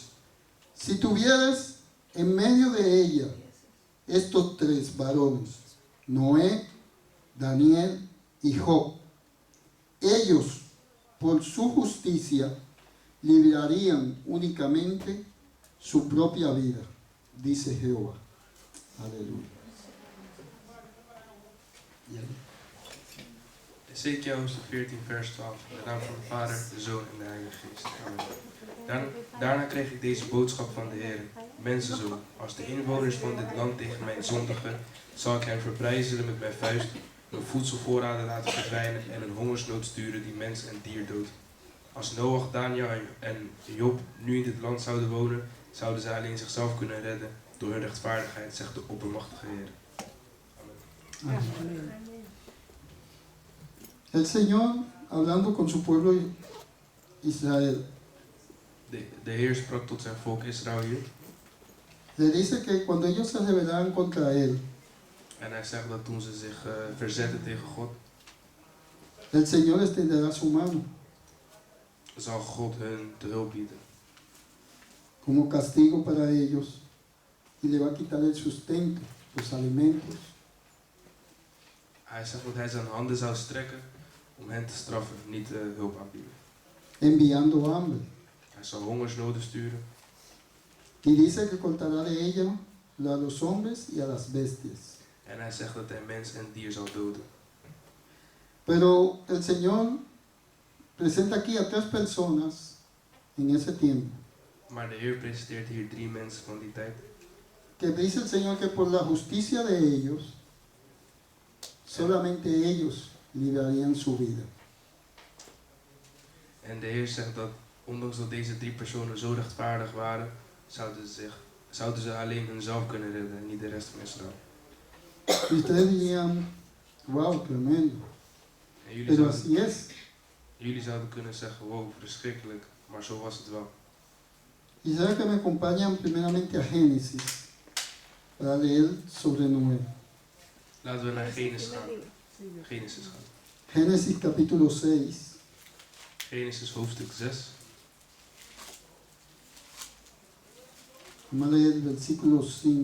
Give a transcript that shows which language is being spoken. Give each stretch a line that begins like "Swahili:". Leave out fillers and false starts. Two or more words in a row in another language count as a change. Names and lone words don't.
Spanish: Si tuvieras en medio de ella estos tres varones, Noé, Daniel y Job, ellos por su justicia librarían únicamente su propia vida, dice Jehová. Aleluya.
Dutch: Ezekiel hoofdstuk 14, vers 12. In de naam van de Vader, de Zoon en de Heilige Geest. Amen. Daarna kreeg ik deze boodschap van de Heer. Mensenzoon, als de inwoners van dit land tegen mij zondigen, zal ik hen verbrijzelen met mijn vuist, hun voedselvoorraden laten verdwijnen en een hongersnood sturen die mens en dier doodt. Als Noach, Daniel en Job nu in dit land zouden wonen, zouden zij alleen zichzelf kunnen redden door hun rechtvaardigheid, zegt de oppermachtige Heer. Amen.
Spanish: Amén. El Señor, hablando con su pueblo Israel,
Dutch: De Heer sprak tot zijn volk Israël hier.
Spanish: le dice que cuando ellos se rebelaran contra Él,
Dutch: En hij zegt dat toen ze zich verzetten tegen God,
Spanish: el Señor extenderá su mano
Dutch: zal God hun te hulp bieden.
Spanish: como castigo para ellos y le va a quitar el sustento, los alimentos.
Dutch: Hij zegt dat hij zijn handen zou strekken om hen te straffen, niet hulp aanbieden.
Spanish: enviando hambre.
Dutch: Hij zal hongersnoden sturen.
Spanish: Y dice que cortará de ella a los hombres y a las bestias.
Dutch: En hij zegt dat hij mens en dier zal doden.
Spanish: Pero el Señor presenta aquí a 3 personas en ese tiempo.
Dutch: Maar de Heer presenteert hier 3 mensen van die tijd.
Spanish: Que dice el Señor que por la justicia de ellos, solamente ellos librarían su vida.
Dutch: En de Heer zegt dat, ondanks dat deze 3 personen zo rechtvaardig waren, zouden ze alleen hunzelf kunnen redden en niet de rest van Israël.
Spanish: Y ustedes dirían, wow, tremendo.
Dutch: En
Spanish: Pero así es.
Dutch: jullie zouden kunnen zeggen, wow, verschrikkelijk, maar zo was het wel.
Spanish: Y saben que me acompañan primeramente a Génesis para leer sobre Noé.
Dutch: Laten we naar Genesis gaan.
Spanish: Génesis capítulo 6.
Dutch: Genesis hoofdstuk 6.
Spanish: Vamos a leer el versículo 5.